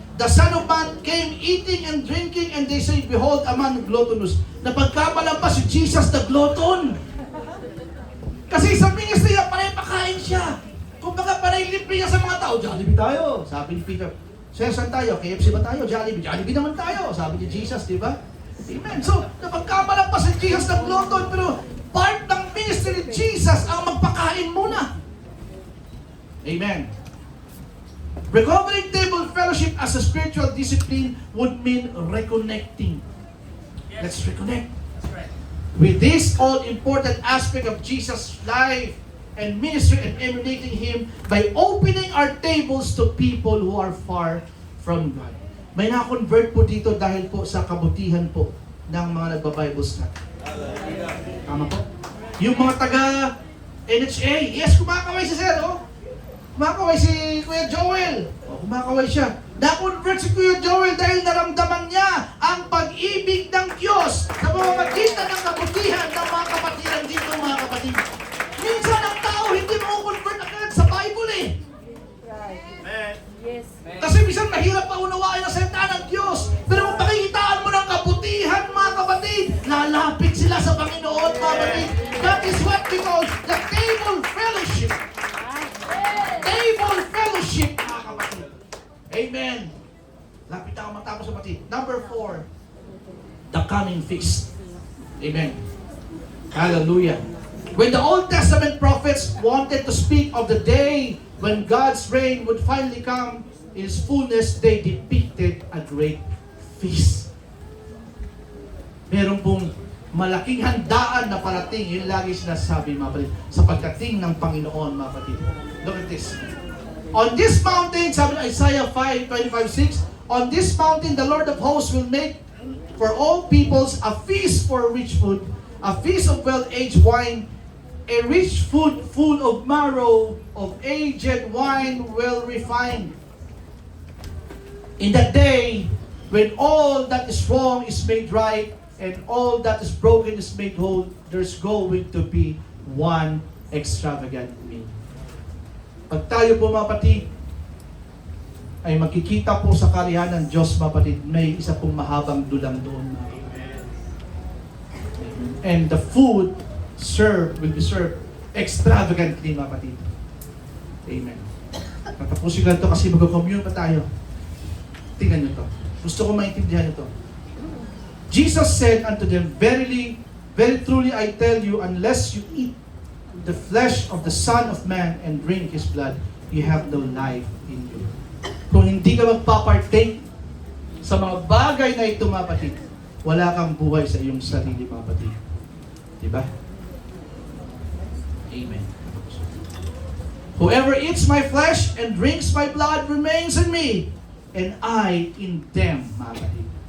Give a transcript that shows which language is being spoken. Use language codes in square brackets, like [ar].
[en] The Son of Man came eating and drinking, and they say, behold, a man gluttonous. [tl] Napagkamalan pa si Jesus na glutton. Kasi sa ministry niya, panay pakain siya. Kung baka panay libre niya sa mga tao, Jollibee tayo. Sabi ni Peter, sir, saan tayo? KFC ba tayo? Jollibee. Jollibee naman tayo. Sabi ni Jesus, di ba? Amen. So, napagkamalan pa si Jesus ng glutton, pero part ng ministry ni Jesus ang magpakain muna. Amen. [en] Recovering table fellowship as a spiritual discipline would mean reconnecting. Let's reconnect That's right. with this all-important aspect of Jesus' life and ministry and emulating Him by opening our tables to people who are far from God. [tl] May na-convert po dito dahil po sa kabutihan po ng mga nagbabibles natin. Tama po? Yung mga taga-NHA, yes, kumakaway si Sir, oh. Kumakaway si Kuya Joel. Oh, kumakaway siya. Na-convert si Kuya Joel dahil naramdaman niya ang pag-ibig ng Diyos sa pamamagitan ng kabutihan ng mga kapatiran dito, mga kapatid. Minsan ang tao hindi mo-convert agad sa Bible eh. Amen. [en] Yes. [tl] Kasi minsan mahirap pa unawain ang salita ng Diyos. Pero kung pakikitaan mo ng kabutihan, mga kapatid, lalapit sila sa Panginoon, mga kapatid. [en] That is what we call the table fellowship. [tl] Table fellowship, mga kapatid. Amen. Lapit ako matapos, kapatid. [en] Number 4, the coming feast. Amen. Hallelujah. When the Old Testament prophets wanted to speak of the day when God's reign would finally come in its fullness, they depicted a great feast. [tl] Meron pong malaking handaan na parating. Yun lagi sinasabi, mga kapatid, sa pagdating ng Panginoon, mga kapatid. [en] Look at this. On this mountain, [tl] sabi ng Isaiah 5:25-6, [en] on this mountain the Lord of hosts will make for all peoples a feast for rich food, a feast of well-aged wine, a rich food full of marrow, of aged wine well refined. In that day, when all that is wrong is made right, and all that is broken is made whole, there's going to be one extravagant meal. [tl] Pag tayo po, mga kapatid, ay makikita po sa karihan ng Diyos, mga kapatid, may isa pong mahabang dulang doon. [en] And the food will be served extravagantly, [tl] mga kapatid. [en] Amen. [tl] Tatapusin ko lang ito kasi mag-commune pa tayo. Tingnan nyo to. Gusto ko maintindihan ito. [en] Jesus said unto them, verily, very truly I tell you, unless you eat the flesh of the Son of Man and drink His blood, you have no life in you. [tl] Kung hindi ka magpapartake sa mga bagay na ito, mga kapatid, wala kang buhay sa iyong sarili, mga kapatid. Diba? Amen. [en] Whoever eats my flesh and drinks my blood remains in me, and I in them, [tl] mga kapatid.